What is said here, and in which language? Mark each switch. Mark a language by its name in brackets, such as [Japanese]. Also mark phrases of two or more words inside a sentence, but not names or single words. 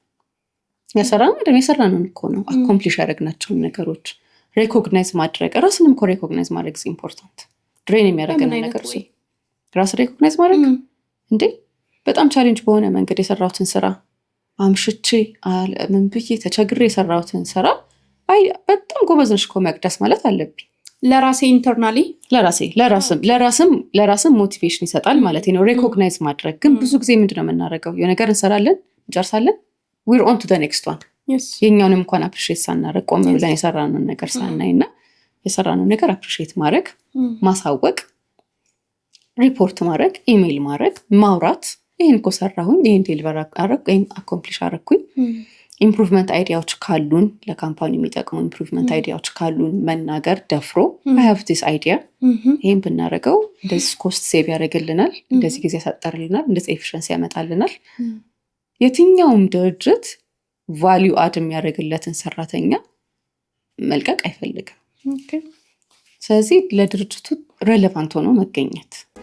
[Amharic] የሰራነውን እኮ ነው አኮምፕሊሽ ያደረግናቸውን ነገሮች ሬኮግናይዝ ማድረግ። ራስንም እኮ ሬኮግናይዝ ማድረግ ኢምፖርታንት። ድሬን የሚያደርገን ነገር እሱ ራስ ሬኮግናይዝ ማድረግ እንዴ በጣም ቻሌንጅ በሆነ መንገድ የሰራሁትን ስራ አምሽቼ ምን ብዬ ተቸግሬ የሰራሁትን ስራ በጣም ጎበዝ ነሽ እኮ መቅደስ ማለት አለብኝ። ለራሴ ኢንተርናሊ ለራስም ሞቲቬሽን ይሰጣል ማለት ነው። ሬኮግናይዝ ማድረግ ግን ብዙ ጊዜ ምንድነው የምናደርገው? የነገር እንሰራለን፣ እንጨርሳለን፣ [English] we're on to the next one። [Amharic] የኛውንም እንኳን አፕሪሼት ሳናረግ ቆም ብለን የሰራነውን ነገር ሳናይና የሰራነውን ነገር አፕሪሼት ማድረግ፣ ማሳወቅ፣ ሪፖርት ማድረግ፣ ኢሜይል ማድረግ፣ ማውራት፣ ይሄን እኮ ሰራሁኝ፣ ይሄን ዴሊቨር አደረኩ፣ ይሄን አኮምፕሊሽ አደረኩኝ። ኢምፕሩቭመንት አይዲያዎች ካሉን ለካምፓኒ የሚጠቅሙ ኢምፕሩቭመንት አይዲያዎች ካሉን መናገር ደፍሮ [English] I have this idea [Amharic] ይሄን ብናደርገው እንደዚህ ኮስት ሴቭ ያደርግልናል፣ እንደዚህ ጊዜ ያሳጠርልናል፣ እንደዚህ ኤፊሽንሲ ያመጣልናል። የትኛውም ድርጅት ቫሊዩ አድ የሚያደርግለትን ሰራተኛ መልቀቅ አይፈልግም። ስለዚህ ለድርጅቱ ሬሌቫንት ሆኖ መገኘት